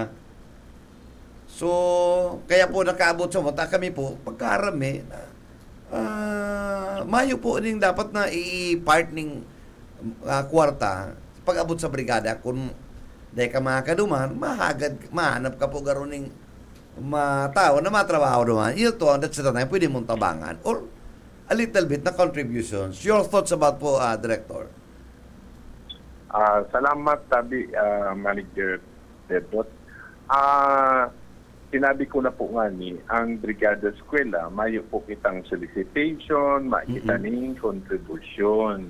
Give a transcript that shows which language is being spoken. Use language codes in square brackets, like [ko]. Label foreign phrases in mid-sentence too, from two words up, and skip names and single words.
[bik] So, kaya po nakaabot sa mata kami po, pagkarami, mayo po ning dapat na i-part ning kwarta, pag-abot sa brigada, kung dahil ka makakaduman, mahanap ka po garo ning tao na matrabaho naman. Ito ang [en] that's the time, [bik] pwede mong tabangan. [en] Or a little bit na contributions. Your thoughts about po, Director? [bik] Salamat, Tabi, Manager Bebot. Sinabi ko na po nga ang Brigada Eskwela, mayo po kitang solicitation, makita ning contribution.